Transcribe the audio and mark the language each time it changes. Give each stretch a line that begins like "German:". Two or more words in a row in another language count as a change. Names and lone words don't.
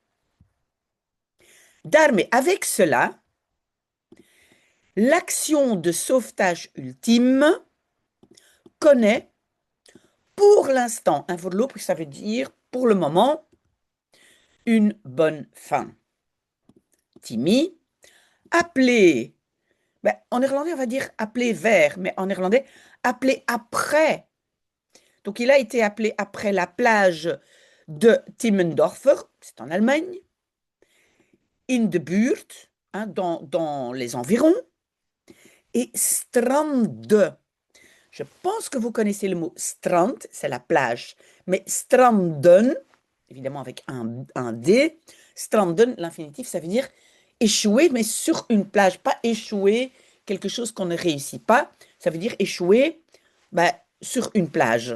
French: D'armée, avec cela, l'action de sauvetage ultime connaît Pour l'instant, un voorlopig, ça veut dire pour le moment, une bonne fin. Timmy, appeler. Ben, en néerlandais, on va dire appeler vers, mais en néerlandais, appeler après. Donc, il a été appelé après la plage de Timmendorfer, c'est en Allemagne,
Dutch: in de buurt,
French: hein, dans les environs, et strande. Je pense que vous connaissez le mot strand, c'est la plage, mais stranden, évidemment avec un D, stranden, l'infinitif, ça veut dire échouer, mais sur une plage, pas échouer, quelque chose qu'on ne réussit pas, ça veut dire échouer ben, sur une plage.